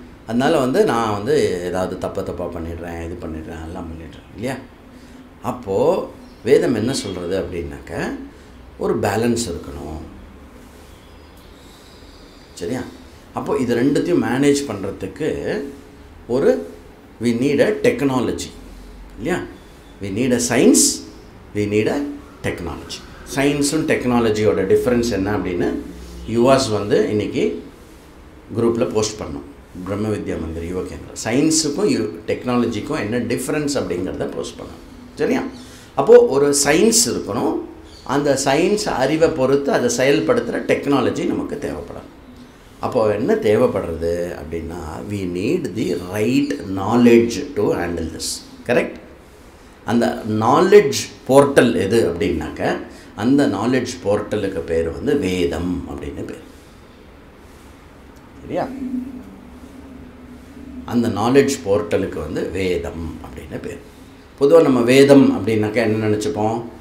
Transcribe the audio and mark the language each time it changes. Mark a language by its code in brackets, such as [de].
[ta] அதனால் வந்து நான் வந்து ஏதாவது தப்பாக பண்ணிடுறேன், இது பண்ணிடுறேன், எல்லாம் பண்ணிடுறேன் இல்லையா? அப்போது வேதம் என்ன சொல்கிறது அப்படின்னாக்க, ஒரு பேலன்ஸ் இருக்கணும். சரியா? அப்போது இது ரெண்டுத்தையும் மேனேஜ் பண்ணுறதுக்கு ஒரு [en] we need a technology [ta] இல்லையா? [en] we need a science, we need a technology. [ta] சயின்ஸும் டெக்னாலஜியோட difference என்ன அப்படின்னு யுவாஸ் வந்து இன்றைக்கி குரூப்பில் போஸ்ட் பண்ணோம். பிரம்ம வித்யா மந்திர் யுவ கேந்திரா சயின்ஸுக்கும் டெக்னாலஜிக்கும் என்ன டிஃப்ரென்ஸ் அப்படிங்கிறத போஸ்ட் பண்ணோம். சரியா? அப்போது ஒரு சயின்ஸ் இருக்கணும். அந்த சயின்ஸ் அறிவை பொறுத்து அதை செயல்படுத்துகிற டெக்னாலஜி நமக்கு தேவைப்படும். அப்போது என்ன தேவைப்படுறது அப்படின்னா, [en] we need the right knowledge to handle this. [ta] Correct? அந்த நாலெட்ஜ் போர்ட்டல் எது அப்படின்னாக்க, அந்த நாலெட்ஜ் போர்ட்டலுக்கு பேர் வந்து வேதம் அப்படின்னு பேர். சரியா? அந்த நாலெட்ஜ் போர்ட்டலுக்கு வந்து வேதம் அப்படின்னு பேர். பொதுவாக நம்ம வேதம் அப்படின்னாக்கா என்ன நினச்சிப்போம்?